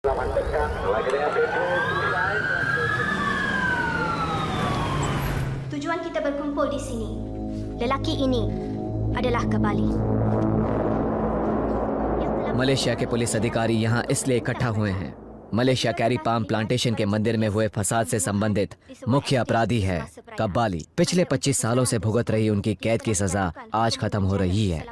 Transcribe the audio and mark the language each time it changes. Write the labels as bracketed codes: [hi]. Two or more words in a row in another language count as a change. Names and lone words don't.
[ms] Tujuan kita berkumpul di sini. Lelaki ini adalah Kabali. [hi] मलेशिया के पुलिस अधिकारी यहाँ इसलिए इकट्ठा हुए हैं। मलेशिया कैरी पाम प्लांटेशन के मंदिर में हुए फसाद से संबंधित मुख्य अपराधी है कब्बाली। पिछले 25 सालों से भुगत रही उनकी कैद की सजा आज खत्म हो रही है।